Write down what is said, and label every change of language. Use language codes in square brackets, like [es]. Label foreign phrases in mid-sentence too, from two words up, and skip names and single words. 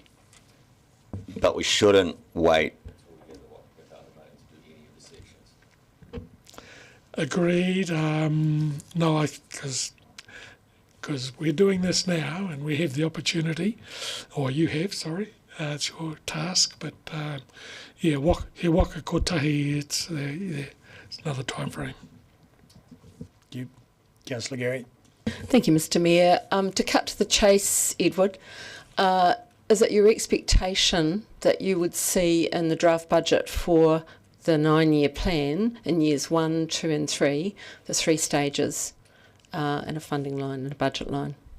[en] But we shouldn't wait. Agreed. No, because we're doing this now, and we have the opportunity, or you have, sorry. It's your task, but [mi] he waka kotahi. [en] It's another time frame. You, Councillor Gary. Thank you, Mr Mayor. To cut to the chase, Edward, is it your expectation that you would see in the draft budget for the 9-year plan in years 1, 2 and 3, the 3 stages, and a funding line and a budget line?